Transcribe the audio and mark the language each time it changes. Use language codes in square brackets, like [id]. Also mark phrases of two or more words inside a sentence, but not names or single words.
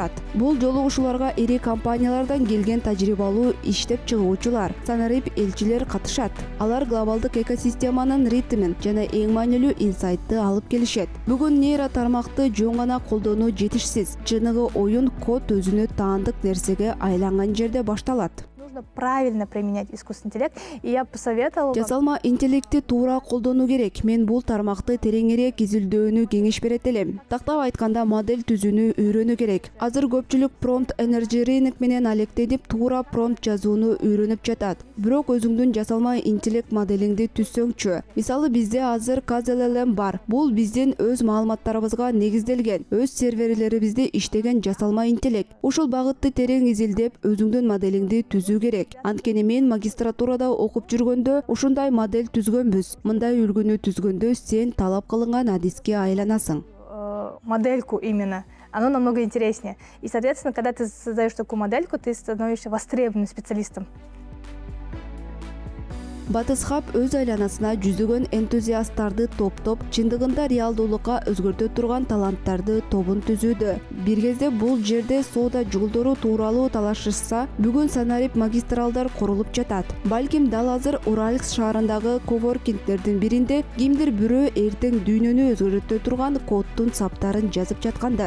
[ky] Бул жолугушууларга ири компаниялардан келген тажрыйбалуу иштеп чыгуучулар, санарип элчилер катышат. Алар глобалдык экосистеманын ритмин жана эң маанилүү инсайтты алып келишет. Бүгүн нейро тармакты жөн гана колдонуу жетишсиз. Чыныгы оюн код өзүнө таандык нерсеге айланган жерде башталат. [ru] Нужно правильно применять искусственный интеллект, и я посоветовала... [ky] Жасалма интеллекти туура колдонуу керек. Мен бул тармакты тереңирээк изилдөөнү кеңеш берет элем. Тактап айтканда модель түзүүнү үйрөнүү керек. Азыр көпчүлүк [en] prompt engineering [ky] менен алектенип, туура промпт жазууну үйрөнүп жатат. Бирок өзүңдүн жасалма интеллект моделиңди түзсөңчү. Мисалы бизде азыр KZLM бар. Бул биздин өз маалыматтарыбызга негизделген, өз серверлерибизде иштеген жасалма интеллект. Ушул багытты терең изилдеп, өзүңдүн моделиңди түзүү керек. Анткени мен магистратурада окуп жүргөндө ушундай модель түзгөнбүз. Мындай үлгүнү түзгөндө сен талап кылынган адиске айланасың. [ru] Модельку именно. Оно намного интереснее. И, соответственно, когда ты создаешь такую модельку, ты становишься востребованным специалистом. [ky] Батыс хаб өз айланасына жүзөгөн энтузиасттарды топтоп, чындыгында реалдуулукка өзгөртө турган таланттарды тобун түзүүдө. Бир кезде бул жерде соода жолдору тууралуу талашышса, бүгүн санарип магистралдар курулуп жатат. Балким дал азыр Уральск шаарындагы коворкингдердин биринде кимдир бирөө эртең дүйнөнү өзгөртө турган коддун саптарын жазып жаткандар.